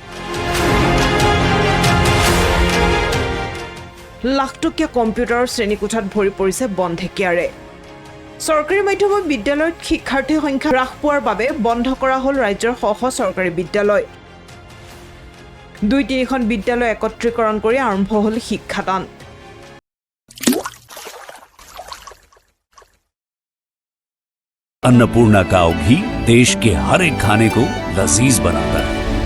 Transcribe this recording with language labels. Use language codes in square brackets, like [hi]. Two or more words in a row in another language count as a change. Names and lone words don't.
[as] লাখটকীয়া কম্পিউটাৰৰ শ্ৰেণীকোঠাত ভৰি পৰিছে বন্ধেকিয়াৰে চৰকাৰী মাধ্যমৰ বিদ্যালয়ত শিক্ষাৰ্থীৰ সংখ্যা হ্ৰাস পোৱাৰ বাবে বন্ধ কৰা হ'ল ৰাজ্যৰ শ চৰকাৰী বিদ্যালয় ২-৩খন বিদ্যালয় একত্ৰীকৰণ কৰি আৰম্ভ হ'ল শিক্ষাদান [hi] अन्नपूर्णा काव घी देश के हर एक खाने को लजीज बनाता है।